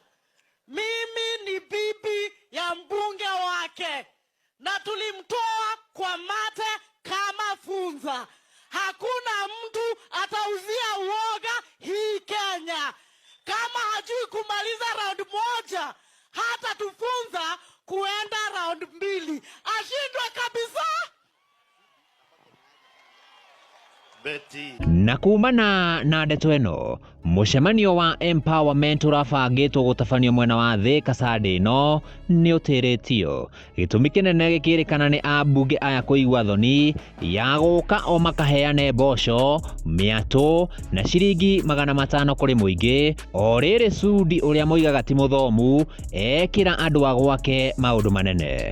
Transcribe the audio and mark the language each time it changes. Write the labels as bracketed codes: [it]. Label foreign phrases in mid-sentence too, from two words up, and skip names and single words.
[sw] Mimi ni bibi ya mbunge wake na tulimtoa kwa mate kama funza. Hakuna mtu atauzia uoga hii Kenya. Kama hajui kumaliza round moja, hata tufunza kuenda round 2. Ashindwe kabisa. [ki] Na kumana na ndeto ĩno, mũcemanio wa empowerment ũrabangĩtwo gũtabanio mwena wa Thika Sunday ĩno nĩ ũtĩrĩtio. Gĩtũmi kĩnene gĩkĩrĩkana nĩ ambunge aya kũigua thoni ya gũka o makaheane mboco, mĩatũ na ciringi 500 kũrĩ mũingĩ, o rĩrĩ Sudi ũrĩa moigaga ti mũthomu ekĩra andũ a gwake maũndũ manene.